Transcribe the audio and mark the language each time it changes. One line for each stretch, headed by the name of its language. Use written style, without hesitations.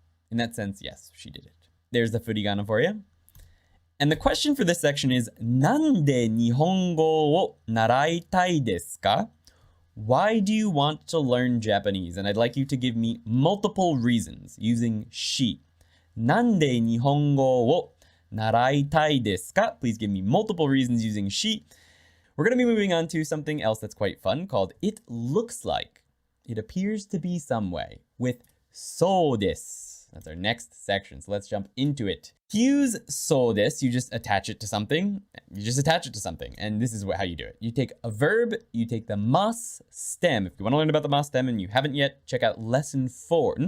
English: In that sense, yes, she did it. There's the furigana for you. And the question for this section is,
Japanese: なんで日本語を習いたいですか?
English: Why do you want to learn Japanese? And I'd like you to give me multiple reasons using she.
Japanese: なんで日本語を習いたいですか?
English: Please give me multiple reasons using she. We're going to be moving on to something else that's quite fun called it looks like. It appears to be some way with そうです. That's our next section. So let's jump into it. To use そうです, you just attach it to something. You just attach it to something. And this is how you do it. You take a verb, you take the mas stem. If you want to learn about the mas stem and you haven't yet, check out lesson 4.